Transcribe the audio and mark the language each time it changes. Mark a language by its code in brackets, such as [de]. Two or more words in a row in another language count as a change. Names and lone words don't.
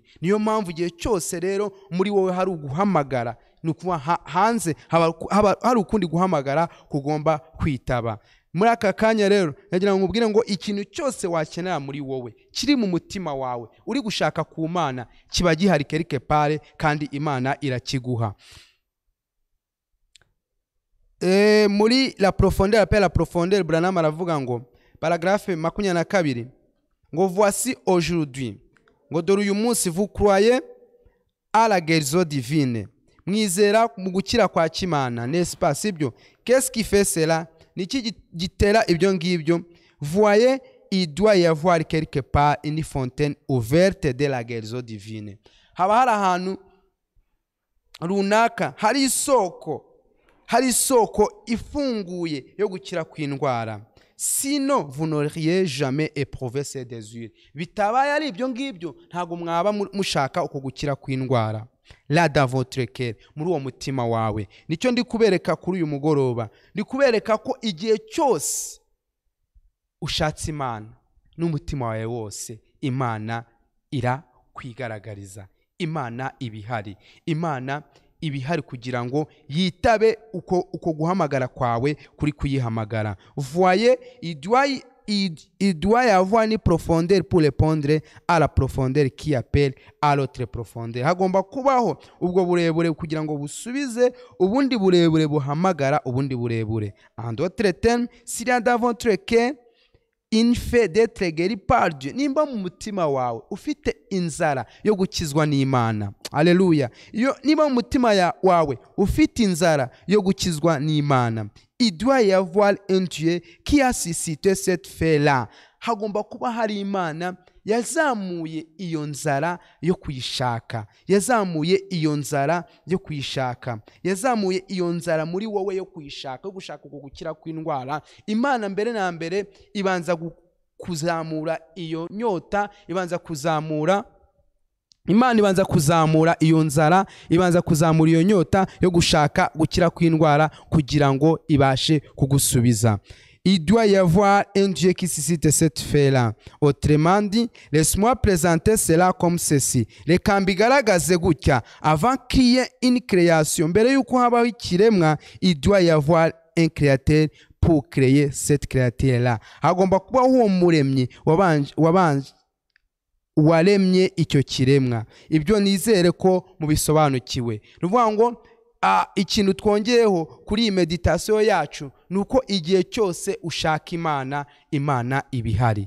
[rw] Niyo mpamvu igihe cyose rero muri wowe hari uguhamagara, ni ukuvuga hanze hari ukundi guhamagara kugomba kwitaba. Muri aka kanya rero nagira ngo nkubwire ngo ikintu cyose wakenera muri wowe kiri mu mutima wawe uri gushaka ku Mana kiba gihari [fr] quelque part, [rw] kandi Imana irakiguha. [fr] Muri la profondeur, appelle la profondeur, Branham [rw] aravuga ngo [fr] paragraphe 22 ngo voici aujourd'hui, [rw] ngo dore uyu munsi [fr] vous croyez à la guérison divine, [rw] mwizera mu gukira kwa Kimana, [fr] n'est-ce pas? Sibyo? Qu'est-ce qui fait cela? [rw] Niki gitera ibyo ngibyo? [fr] Voyez, il doit y avoir quelque part une fontaine ouverte de la guérison divine. [rw] Haba hari ahantu runaka hari isoko ifunguye yo gukira kw'indwara. [fr] Sinon vous n'auriez jamais éprouvé ces désirs. [rw] Bitabaye ari ibyo ngibyo ntago mwaba mushaka uko gukira kw'indwara. [fr] Là dans votre cœur, [rw] muri uwo mutima wawe. Nicyo ndi kubereka kuri uyu mugoroba. Ndi kubereka ko igihe cyose ushatse Imana n'umutima wawe wose, Imana irakwigaragariza. Imana ibihari. Imana ibihari kugira ngo yitabe uko guhamagara kwawe kuri kuyihamagara. [fr] Voyez, il doit y avoir une profondeur pour répondre à la profondeur qui appelle à l'autre profondeur. [rw] Hagomba kubaho ubwo burebure kugira ngo busubize ubundi burebure buhamagara ubundi burebure. [fr] En d'autres termes, s'il y a dans votre cœur une fait d'être guéri par Dieu, [rw] nimba mu mutima wawe ufite inzara yo gukizwa n'Imana. Haleluya. Nimba mu mutima wawe ufite inzara yo gukizwa n'Imana, [fr] il doit y avoir un Dieu qui a suscité cette fait-là. [rw] Hagomba kuba hari Imana yazamuye iyo nzara yo kuyishaka, yazamuye iyo nzara yo kuyishaka, yazamuye iyo nzara muri wowe yo kuyishaka, yo gushaka uko gukira kw'indwara. Imana mbere na mbere ibanza kuzamura iyo nyota, Imana ibanza kuzamura iyo nzara, ibanza kuzamura iyo nyota yo gushaka gukira kw'indwara kugira ngo ibashe kugusubiza. [fr] Il doit y avoir un Dieu qui suscite cette fait-là. Autrement dit, laisse-moi présenter cela comme ceci. [rw] Reka mbigaragaze gutya. [fr] Avant qu'il y ait une création, [rw] mbere yuko habaho ikiremwa, [fr] il doit y avoir un créateur pour créer cette créature-là. [rw] Hagomba kubaho uwo muremyi waremye icyo kiremwa. Ibyo nizere ko mubisobanukiwe. Nuvuga ngo ikintu twongeyeho kuri iyi meditation yacu nuko igihe cyose ushaka Imana, Imana ibihari.